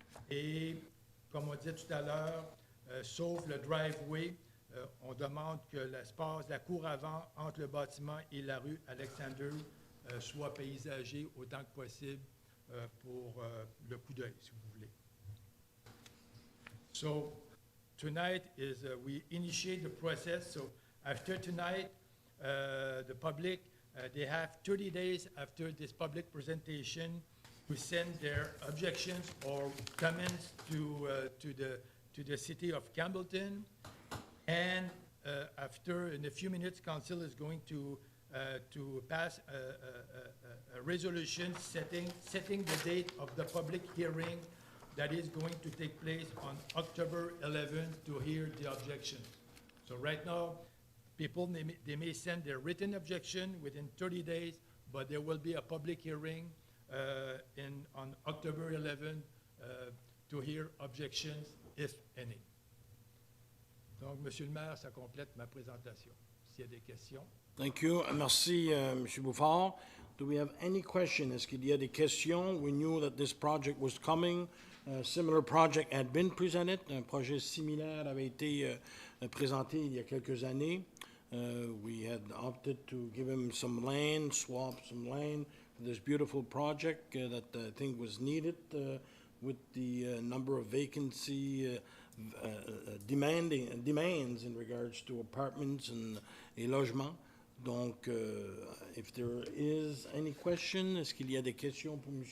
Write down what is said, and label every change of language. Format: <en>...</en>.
<fr>Et, comme on disait tout à l'heure, sauf le driveway, on demande que l'espace, la cour avant entre le bâtiment et la rue Alexander soit paysagé autant que possible pour le coup d'œil, si vous voulez.</fr> <en>So, tonight is we initiate the process. So, after tonight, the public, they have 30 days after this public presentation to send their objections or comments to the city of Campbellton. And in a few minutes, council is going to pass a resolution setting the date of the public hearing that is going to take place on October 11th to hear the objections. So right now, people, they may send their written objection within 30 days, but there will be a public hearing on October 11th to hear objections, if any.</en> <fr>Donc, Monsieur le maire, ça complète ma présentation. S'il y a des questions.</fr> <en>Thank you.</en> <fr>Merci, M. Bouffard.</fr> <en>Do we have any questions?</en> <fr>Est-ce qu'il y a des questions?</fr> <en>We knew that this project was coming. A similar project had been presented.</en> <fr>Un projet similaire avait été présenté il y a quelques années.</fr> <en>We had opted to give him some land, swap some land for this beautiful project that I think was needed with the number of vacancy demands in regards to apartments</en> <fr>et logements. Donc,</fr> <en>if there is any question,</en> <fr>est-ce qu'il y a des questions pour M.</fr>